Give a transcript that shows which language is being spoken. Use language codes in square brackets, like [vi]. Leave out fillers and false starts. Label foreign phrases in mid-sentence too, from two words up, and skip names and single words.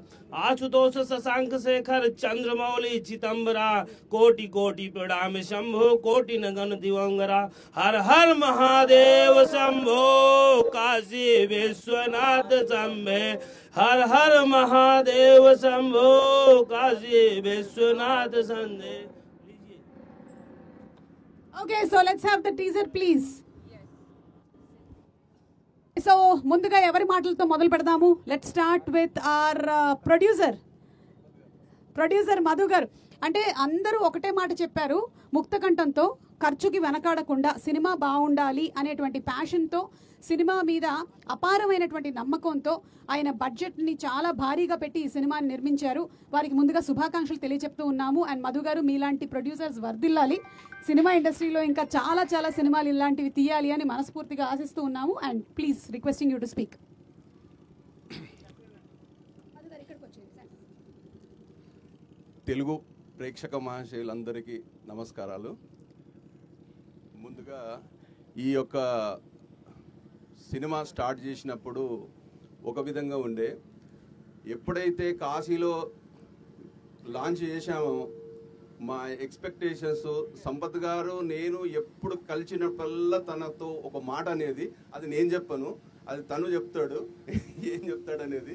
[hi] आशुतोष शशांक शेखर चंद्रमौली चिदंबरा कोटि कोटि प्रणाम शंभो कोटि नगन दिवंगरा। हर हर महादेव शंभो काशी विश्वनाथ शंभे। हर हर महादेव शंभो काशी विश्वनाथ शंभे। [en] Okay, so let's have the teaser please. [te] సో ముందుగా ఎవరి మాటలతో మొదలు పెడదాము? [en] Let's start with our producer మధు గారు. [te] అంటే అందరూ ఒకటే మాట చెప్పారు ముక్తకంఠంతో, ఖర్చుకి వెనకాడకుండా సినిమా బాగుండాలి అనేటువంటి ప్యాషన్తో, సినిమా మీద అపారమైనటువంటి నమ్మకంతో ఆయన బడ్జెట్ని చాలా భారీగా పెట్టి ఈ సినిమాని నిర్మించారు. వారికి ముందుగా శుభాకాంక్షలు తెలియచెప్తూ ఉన్నాము. అండ్ మధు గారు, మీలాంటి ప్రొడ్యూసర్స్ వర్ధిల్లాలి. సినిమా ఇండస్ట్రీలో ఇంకా చాలా చాలా సినిమాలు ఇలాంటివి తీయాలి అని మనస్ఫూర్తిగా ఆశిస్తూ ఉన్నాము. [en] And please requesting you to speak. [te] తెలుగు ప్రేక్షక మహాశయులందరికీ నమస్కారాలు. ముందుగా ఈ యొక్క సినిమా స్టార్ట్ చేసినప్పుడు ఒక విధంగా ఉండే, ఎప్పుడైతే కాశీలో లాంచ్ చేశామో మా ఎక్స్పెక్టేషన్స్, సంపత్ గారు నేను ఎప్పుడు కలిసినప్పుడల్లా తనతో ఒక మాట అనేది, అది నేను చెప్పను, అది తను చెప్తాడు ఏం చెప్తాడు అనేది.